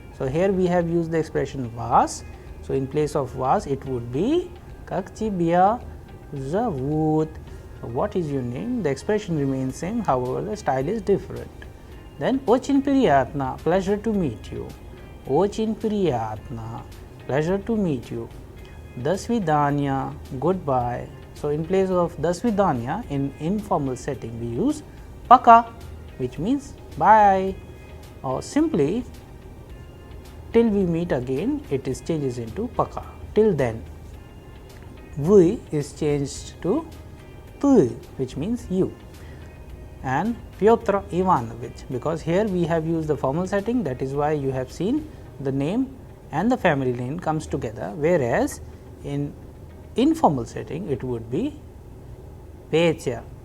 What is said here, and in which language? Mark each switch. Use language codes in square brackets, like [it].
[en] So, here we have used the expression вас. So, in place of вас, it would be [ru] как тебя зовут. [en] So, what is your name? The expression remains same, however, the style is different. Then, [ru] очень приятно, [en] pleasure to meet you. [ru] Очень приятно, [en] pleasure to meet you. [ru] До свидания, [en] goodbye. So, in place of [ru] до свидания, [en] in informal setting we use пока, which means bye. or simply till we meet again it is changes into Paka. Till then V is changed to T, which means you, and Pyotr Ivanovich, because here we have used the formal setting, that is why you have seen the name and the family name comes together, whereas in informal setting it would be Petya.